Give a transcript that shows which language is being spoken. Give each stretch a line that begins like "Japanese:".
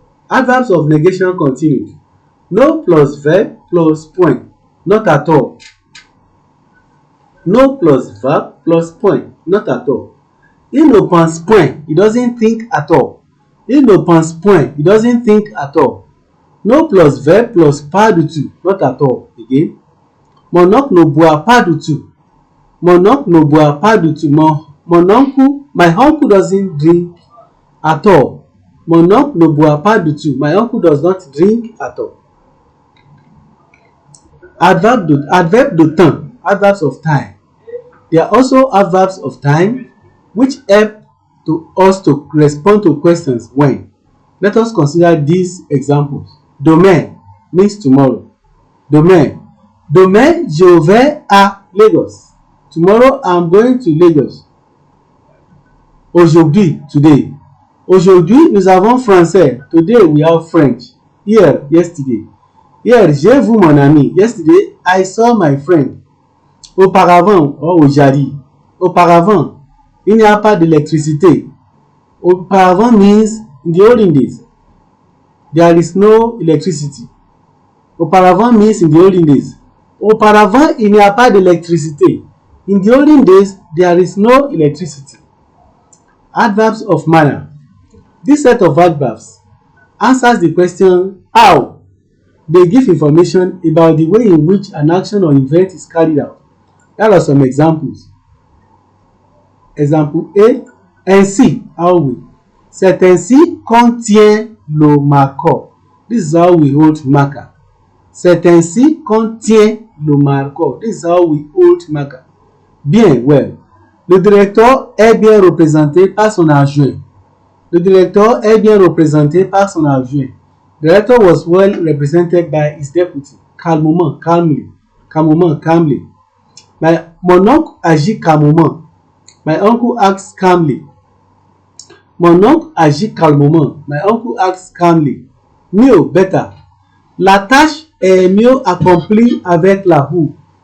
English: Adverbs of negation continued. No plus verb plus point, not at all. No plus verb plus point, not at all.
French: Il ne pense point,
English: he doesn't think at all.
French: Il ne pense point,
English: he doesn't think at all. No plus verb plus pas du tout, not at all. Again.
French: Mon oncle ne boit pas du tout. Mon oncle ne boit pas du tout.
English: My uncle doesn't drink at all.
French: Mon oncle ne boit pas du tout.
English: My uncle does not drink at all. Adverb de temps, adverbs of time. There are also adverbs of time which help us to respond to questions when. Let us consider these examples. Demain means tomorrow.
French: Demain je vais à Lagos.
English: Tomorrow I'm going to Lagos.
French: Aujourd'hui, today. Aujourd'hui nous avons français.
English: Today we have French. Here, yesterday. Here,
French: j'ai vu mon ami.
English: Yesterday I saw my friend.
French: Auparavant, aujourd'hui. Auparavant, il n'y a pas d'électricité.
English: Auparavant means in the olden days. There is no electricity. Auparavant means in the olden days.
French: Auparavant, il n'y a pas d'électricité.
English: In the olden days, there is no electricity. Adverbs of manner. This set of adverbs answers the question how. They give information about the way in which an action or event is carried out. Here are some examples. Example A. Ainsi, how we.
French: C'est ainsi qu'on tient le marqueur.
English: This is how we hold marker.
French: C'est ainsi qu'on tient le marqueur.
English: This is how we hold marker. Bien, well.
French: Le directeur est bien représenté par son adjoint. Le directeur est bien représenté par son adjoint.
English: The director was well represented by his deputy. Calmement, calmly. Calmement, calmly.
French: Mon oncle agit calmement.
English: My uncle acts calmly.
French: Mon oncle agit calmement.
English: My uncle acts calmly.
French: Mieux, better. La tâche est mieux accomplie avec la roue.